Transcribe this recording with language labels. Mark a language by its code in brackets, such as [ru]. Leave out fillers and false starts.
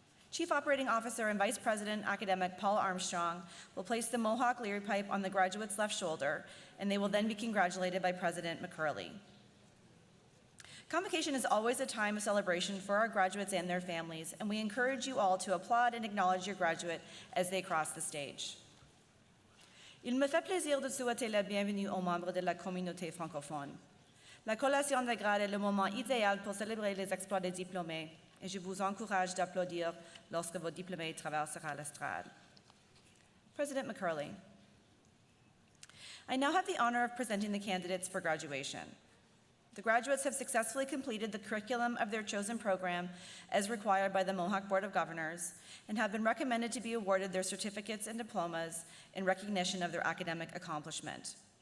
[en] Chief Operating Officer and Vice President Academic Paul Armstrong will place the Mohawk Leary pipe on the graduate's left shoulder, and they will then be congratulated by President McCurley. Convocation is always a time of celebration for our graduates and their families, and we encourage you all to applaud and acknowledge your graduate as they cross the stage. [fr] Il me fait plaisir de souhaiter la bienvenue aux membres de la communauté francophone. La collation de grade est le moment idéal pour célébrer les exploits des diplômés, et je vous encourage d'applaudir lorsque vos diplômés traversera l'estrade. [en] President McCurley, I now have the honor of presenting the candidates for graduation. The graduates have successfully completed the curriculum of their chosen program as required by the Mohawk Board of Governors and have been recommended to be awarded their certificates and diplomas in recognition of their academic accomplishment.